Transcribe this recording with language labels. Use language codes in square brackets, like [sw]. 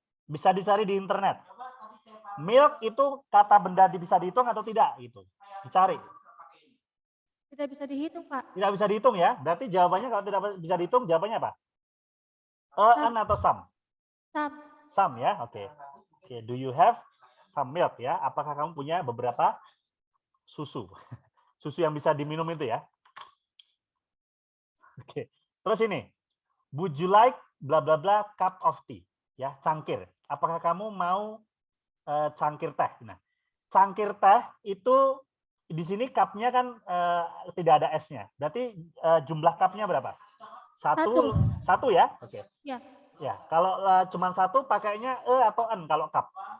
[id] Bisa dicari di internet. Milk itu kata benda bisa dihitung atau tidak gitu. Dicari. Tidak bisa dihitung, Pak. Tidak bisa dihitung ya. Berarti jawabannya kalau tidak bisa dihitung jawabannya apa? An atau some? [en] Some. [id] Some ya. Oke. [en] Oke, do you have some milk ya? [id] Apakah kamu punya beberapa susu? Susu yang bisa diminum itu ya. Oke. Terus ini. [en] Would you like bla bla bla cup of tea? [id] Ya, cangkir. Apakah kamu mau cangkir teh? Nah, cangkir teh itu di sini cupnya kan tidak ada S-nya. Berarti jumlah cupnya berapa? Satu ya? Oke. Ya. Ya, kalau cuma 1 pakainya atau n kalau cup.